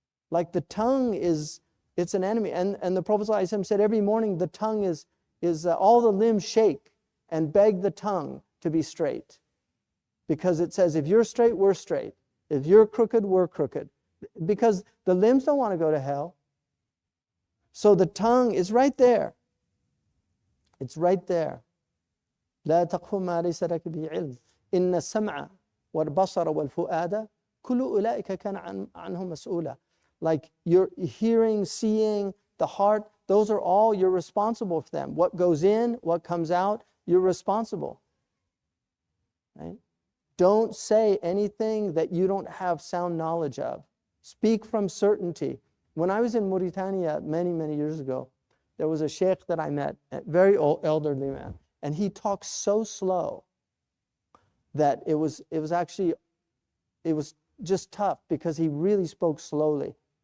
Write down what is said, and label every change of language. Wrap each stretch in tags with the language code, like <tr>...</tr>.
<en>Like the tongue it's an enemy. And the Prophet ﷺ said every morning the tongue is all the limbs shake and beg the tongue to be straight. Because it says, if you're straight, we're straight. If you're crooked, we're crooked. Because the limbs don't want to go to hell. So the tongue is right there. It's right there.</en> <ar>لا تقف ما ليس لك به علم إن السمع والبصر والفؤاد كل أولئك كان عنهم مسؤولا.</ar> <en>Like your hearing, seeing, the heart, those are all, you're responsible for them. What goes in, what comes out, you're responsible. Right? Don't say anything that you don't have sound knowledge of. Speak from certainty. When I was in Mauritania many, many years ago, there was a sheikh that I met, a very old, elderly man, and he talked so slow that it was just tough because he really spoke slowly.</en>